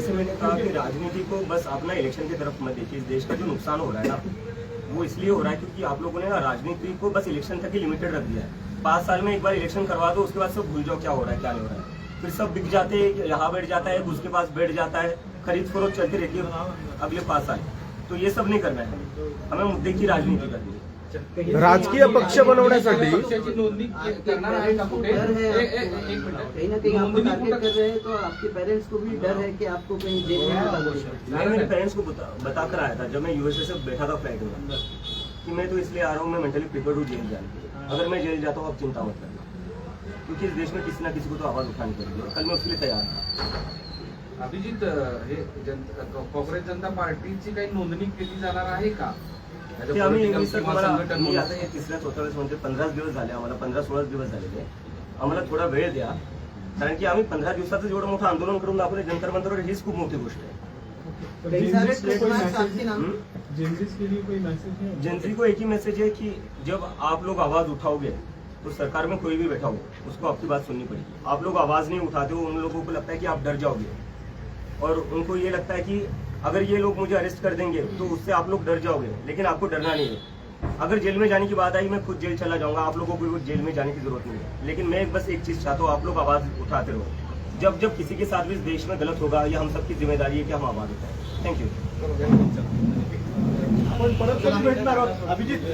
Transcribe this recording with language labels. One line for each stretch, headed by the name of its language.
Hindi: जैसे मैंने कहा कि राजनीति को बस अपना इलेक्शन की तरफ मत देखिए. इस देश का जो नुकसान हो रहा है ना, वो इसलिए हो रहा है क्योंकि आप लोगों ने ना राजनीति को बस इलेक्शन तक ही लिमिटेड रख दिया है. 5 साल में एक बार इलेक्शन करवा दो, उसके बाद सब भूल जाओ क्या हो रहा है क्या नहीं हो रहा है. फिर सब बिक जाते हैं, यहाँ बैठ जाता है, उसके पास बैठ जाता है, खरीद फरोख्त चलती रहती है अगले 5 साल. तो ये सब नहीं करना है. हमें मुद्दे की राजनीति करनी है.
Marathi: राजकीय पक्ष बनवण्यासाठी पक्षाची नोंदनी करणार आहे का कुठे?
Hindi: डर है एक मिनिट. कहीं ना कहीं आपको
Marathi: नोंदणी
Hindi: टारगेट
Marathi: कुठं-
Hindi: कर रहे हैं, तो आपके पेरेंट्स को भी डर है कि आपको कहीं जेल में ना डालो. मैंने मेरे पेरेंट्स को बता कर आया था जब मैं यूएसए से बैठा था फ्लाइट में कि मैं तो इसलिए आ रहा हूँ, मैं मेंटली प्रिपेयर्ड हूँ जेल जाने के लिए. अगर मैं जेल जाता हूँ आप चिंता मत करना, क्योंकि इस देश में किसी ना किसी को तो आवाज उठानी पड़ेगी. और कल मैं उसके लिए तैयार था.
Marathi: अभिजित, हे काँग्रेस जनता पार्टीची काही नोंदणी केली जाणार आहे का? ते आम्ही
English: Political
Marathi: सर किंवा तुम्हाला संघटन मी म्हणून. आता हे 3-4 वेळेस म्हणते 15 दिवस झाले आम्हाला, 15-16 दिवस झालेले. आम्हाला थोडा वेळ द्या, कारण की आम्ही 15 दिवसाचं एवढं मोठं आंदोलन करून दाखवले जंतर मंतरवर, हीच खूप मोठी गोष्ट आहे.
Hindi: कई सारे ट्रेडमार्क्स आपके नाम जेंजिस के लिए कोई मैसेज है? जनता को एक ही मैसेज है कि जब आप लोग आवाज उठाओगे तो सरकार में कोई भी बैठा हो उसको आपकी बात सुननी पड़ेगी. आप लोग आवाज नहीं उठाते हो, उन लोगों को लगता है कि आप डर जाओगे, और उनको ये लगता है कि अगर ये लोग मुझे अरेस्ट कर देंगे तो उससे आप लोग डर जाओगे. लेकिन आपको डरना नहीं है. अगर जेल में जाने की बात आई, मैं खुद जेल चला जाऊंगा, आप लोगों को जेल में जाने की जरूरत नहीं है. लेकिन मैं बस एक चीज चाहता हूँ, आप लोग आवाज उठाते रहो. जब जब किसी के साथ भी इस देश में गलत होगा, ये हम सबकी जिम्मेदारी है कि हम आवाज उठाएं.
English: Thank you.
Marathi: आपण परत कधी भेटणार आहोत? अभिजित